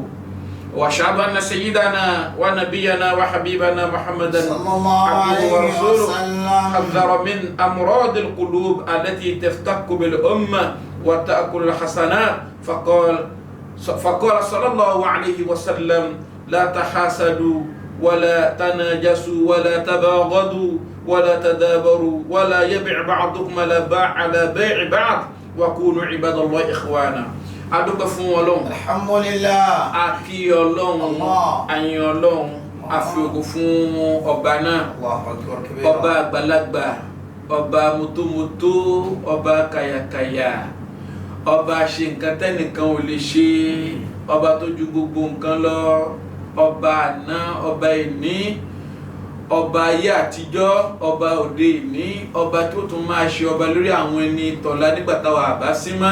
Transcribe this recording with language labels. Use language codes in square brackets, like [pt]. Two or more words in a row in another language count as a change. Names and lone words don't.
[ar] وأشهد أن سيدنا ونبينا وحبيبنا محمدا عبده ورسوله حذر من أمراض القلوب التي تفتك بالأمة وتأكل الحسنات. فقال صلى الله عليه وسلم: لا تحاسدوا ولا تناجسوا ولا تباغضوا ولا تدابروا ولا يبع بعضكم على بيع بعض وكونوا عباد الله إخوانا. [yo] adúpẹ́ fún Ọlọ́run, alhamdulillah, a kí Ọlọ́run, a yìn Ọlọ́run, a fi ògo fún ọba náà, ọba àgbàlagbà, ọba mọ́tòmọ́tò, ọba kàyàkàyà, ọba ṣe nǹkan tẹ́nìkan ò lè ṣe, ọba tó ju gbogbo nǹkan lọ, ọba àná, ọba ìní, ọba ayé àtijọ́, ọba òde ìní, ọba tó tún máa ṣe ọba lórí àwọn ẹni tọ̀la nígbà táwa àbá sí mọ́.